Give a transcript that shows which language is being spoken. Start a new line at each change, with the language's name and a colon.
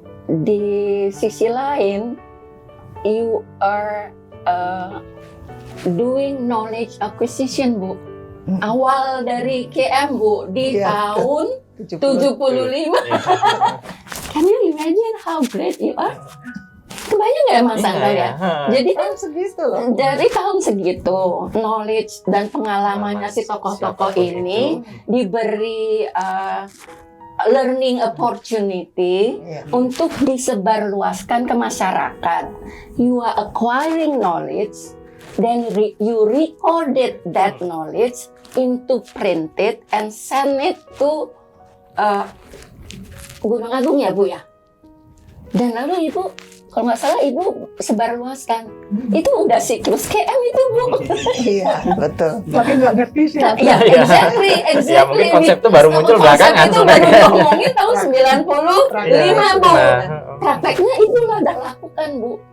Indonesian: Di sisi lain,
English: you are doing knowledge acquisition Bu.
Indonesian: Awal dari KM Bu di Iya. tahun 75.
English: Can you imagine how great you are?
Indonesian: Kebayang nggak Mas Anton ya? Jadi kan segitu loh. dari tahun segitu, knowledge dan pengalamannya si tokoh-tokoh ini diberi
English: learning opportunity
Indonesian: Iya. untuk disebarluaskan ke masyarakat.
English: You are acquiring knowledge, then you recorded that knowledge into printed and send it to Gunung Agung ya Bu ya.
Indonesian: Dan lalu Ibu, kalau nggak salah Ibu sebarluaskan. Itu udah siklus KM itu Bu. Iya, betul. Tapi nggak ngerti sih. Nah, ya,
English: exactly.
Indonesian: Ya mungkin konsep itu baru muncul belakangan Konsep itu baru ngomongin tahun 95 Bu. Prakteknya itu lo udah lakukan Bu.